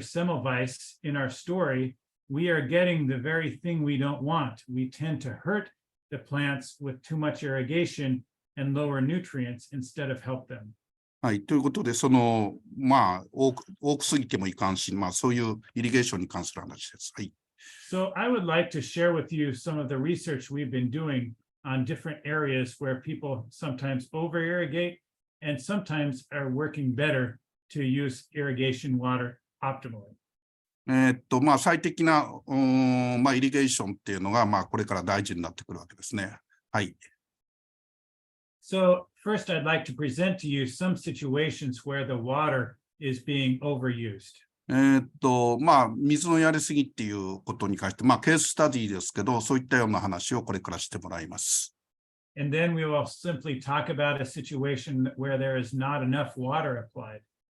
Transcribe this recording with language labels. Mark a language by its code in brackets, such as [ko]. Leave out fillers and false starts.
[en] Semmelweis in our story, we are getting the very thing we don't want. We tend to hurt the plants with too much irrigation and lower nutrients instead of help them. [ja] はい。ということで、その、多くすぎてもいかんし、そういうイリゲーションに関する話です。はい。 [en] So I would like to share with you some of the research we've been doing on different areas where people sometimes over-irrigate and sometimes are working better to use irrigation water optimally. [ja] 最適な、イリゲーションっていうのが、これから大事になってくるわけですね。はい。 [en] So first, I'd like to present to you some situations where the water is being overused. [ja] 水のやりすぎっていうことに関して、ケーススタディですけど、そういったような話をこれからしてもらいます。 [en] And then we will simply talk about a situation where there is not enough water applied.